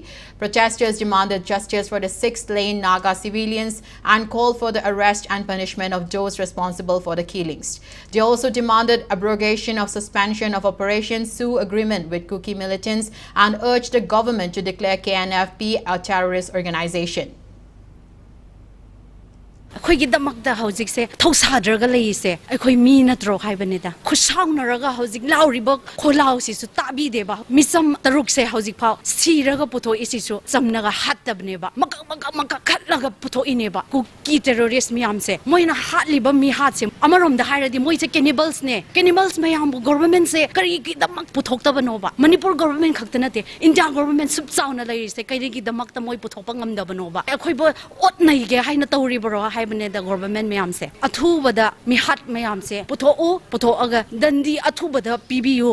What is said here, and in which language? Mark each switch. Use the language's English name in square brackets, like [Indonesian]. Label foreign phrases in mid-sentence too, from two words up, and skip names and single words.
[English] Protesters demanded justice for the 6 slain Naga civilians and called for the arrest and punishment of those responsible for the killings. They also demanded abrogation of suspension of Operation Sioux agreement with Kuki militants and urged the government to declare KNFP a terrorist organization. [Manipuri] ꯑꯩꯈꯣꯏꯒꯤꯗꯃꯛꯇ ꯍꯧꯖꯤꯛꯁꯦ ꯊꯧꯁꯥꯗ꯭ꯔꯒ ꯂꯩꯔꯤꯁꯦ ꯑꯩꯈꯣꯏ ꯃꯤ ꯅꯠꯇ꯭ꯔꯣ ꯍꯥꯏꯕꯅꯤꯗ ꯈꯨꯠꯁꯥꯎꯅꯔꯒ ꯍꯧꯖꯤꯛ ꯂꯥꯎꯔꯤꯕ ꯈꯣꯜꯂꯥꯎꯁꯤꯁꯨ ꯇꯥꯕꯤꯗꯦꯕ ꯃꯤꯆꯝ ꯇꯔꯨꯛꯁꯦ ꯍꯧꯖꯤꯛꯐꯥꯎ ꯁꯤꯔꯒ ꯄꯨꯊꯣꯛꯏꯁꯤꯁꯨ ꯆꯝꯅꯒ ꯍꯥꯠꯇꯕꯅꯦꯕ ꯃꯀꯛ ꯈꯠꯂꯒ ꯄꯨꯊꯣꯛꯏꯅꯦꯕ ꯀꯨꯀꯤ ꯇꯦꯔꯣꯔꯤꯁ ꯃꯌꯥꯝꯁꯦ ꯃꯣꯏꯅ ꯍꯥꯠꯂꯤꯕ ꯃꯤꯍꯥꯠꯁꯦ ꯑꯃꯔꯣꯝꯗ ꯍꯥꯏꯔꯗꯤ ꯃꯣꯏꯁꯦ ꯀꯦꯅꯤꯕꯜꯁꯅꯦ ꯀꯦꯅꯤꯕꯜꯁ ꯃꯌꯥꯝꯕꯨ ꯒꯣꯚꯔꯟꯃꯦꯟꯠꯁꯦ ꯀꯔꯤꯒꯤꯗꯃꯛ ꯄꯨꯊꯣꯛꯇꯕꯅꯣꯕ ꯃꯅꯤꯄꯨꯔ ꯒꯣꯚꯔꯟꯃꯦꯟꯠ ꯈꯛꯇ ꯅꯠꯇꯦ ꯏꯟꯗꯤꯌꯥ ꯒꯣꯚꯔꯟꯃꯦꯟꯠ ꯁꯨꯞ ꯆꯥꯎꯅ ꯂꯩꯔꯤꯁꯦ ꯀꯔꯤꯒꯤꯗꯃꯛꯇ ꯃꯣꯏ ꯄꯨꯊꯣꯛꯄ ꯉꯝꯗꯕꯅꯣꯕ ꯑꯩꯈꯣꯏꯕꯨ ꯑꯣꯠꯅꯩꯒꯦ ꯍꯥꯏꯅ ꯇꯧꯔꯤꯕꯔꯣ ꯍꯥꯏꯕꯅꯤ bane da government mayam se athu bada mi hat mayam se putho aga dandi athu bada PBU.